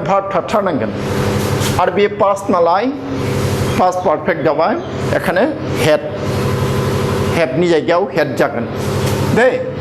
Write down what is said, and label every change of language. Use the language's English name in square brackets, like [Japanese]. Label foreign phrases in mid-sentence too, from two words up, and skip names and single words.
[Bodo] verb थाथारनांगोन आरो बे past नालाय [English] past perfect [Bodo] जाबाय एखाने [English] had have [Bodo] नि जायगायाव had जागोन दे